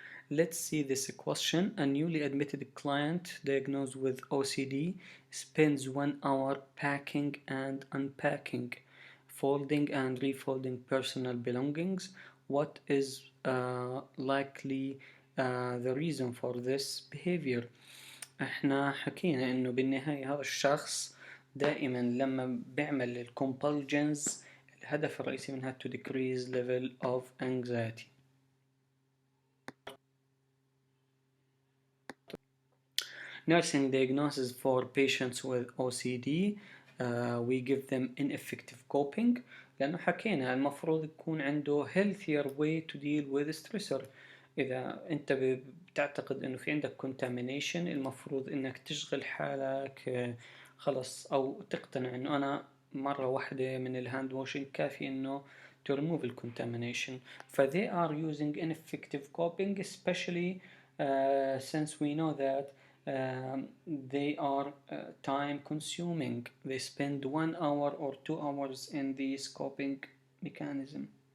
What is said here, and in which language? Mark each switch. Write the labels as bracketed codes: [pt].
[en] Let's see this question. A newly admitted client diagnosed with OCD spends 1 hour packing and unpacking, folding and refolding personal belongings. What is likely the reason for this behavior? [ar] احنا حكينا انه بالنهاية هذا الشخص دائما لما بيعمل الكومبulsions الهدف الرئيسي منها [en] to decrease level of anxiety. Nursing diagnosis for patients with OCD, we give them ineffective coping [ar] لأنه حكينا المفروض يكون عنده [en] healthier way to deal with stressor. [ar] إذا أنت بتعتقد إنه في عندك contamination المفروض إنك تشغل حالك خلص، أو تقتنع إنه أنا مرة واحدة من الهاند واشنج كافي إنه [en] to remove the contamination. ف they are using ineffective coping, especially since we know that they are time consuming. They spend 1 hour or 2 hours in this coping mechanism.